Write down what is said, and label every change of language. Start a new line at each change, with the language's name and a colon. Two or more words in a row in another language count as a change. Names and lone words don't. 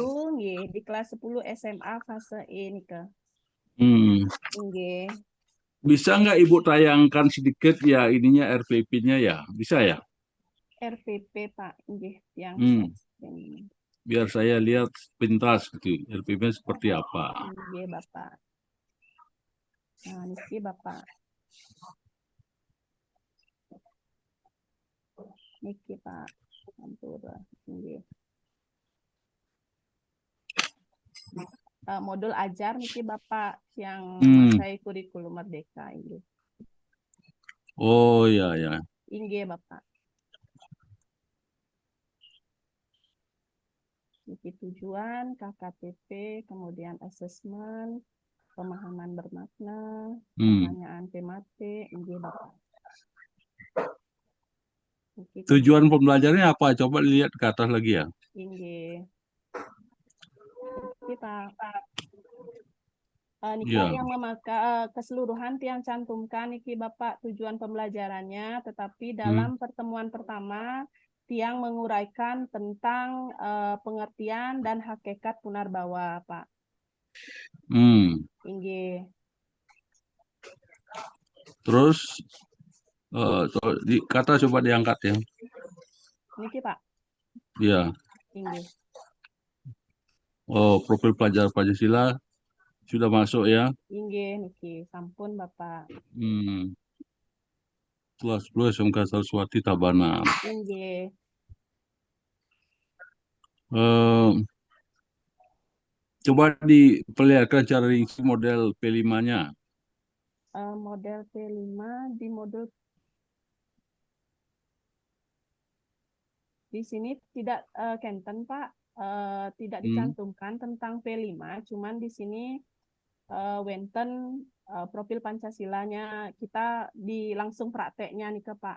Indonesian: 10 nggih, di kelas 10 SMA fase E nih ke.
Balinese: Nggih.
Indonesian: Bisa nggak Ibu tayangkan sedikit ya ininya RPP-nya ya? Bisa ya? RPP Pak, nggih yang Hmm. ini. Biar saya lihat pintas gitu. RPP-nya seperti apa?
Balinese: Nggih Bapak. Nah, niki Bapak. Niki Pak. Ampura. Nggih.
Indonesian: Modul ajar niki Bapak yang memakai kurikulum Merdeka ini. Oh ya ya.
Balinese: Nggih Bapak.
Indonesian: Niki tujuan, KKTP, kemudian asesmen, pemahaman bermakna, pertanyaan tematik,
Balinese: nggih Bapak. Niki
Indonesian: Tujuan pembelajarannya apa? Coba lihat ke atas lagi ya.
Balinese: nggih. Niki Pak. Niki
Indonesian: Ya. yang memakai keseluruhan tiang cantumkan niki Bapak tujuan pembelajarannya, tetapi dalam pertemuan pertama tiang menguraikan tentang pengertian dan hakikat Punarbawa, Pak.
Balinese: Inggih.
Indonesian: Terus kata coba diangkat ya.
Balinese: Niki Pak.
Indonesian: Ya.
Balinese: Inggih.
Indonesian: Oh, profil pelajar Pancasila sudah masuk ya.
Balinese: Inggih niki, sampun Bapak.
Indonesian: Kelas 10 SMK Saraswati Tabanan.
Balinese: Inggih.
Indonesian: Coba diperlihatkan cara isi model P5-nya. Model P5 di modul di sini tidak Kenten Pak, tidak dicantumkan tentang P5, cuman di sini wenten profil Pancasilanya kita langsung prakteknya nih ke Pak.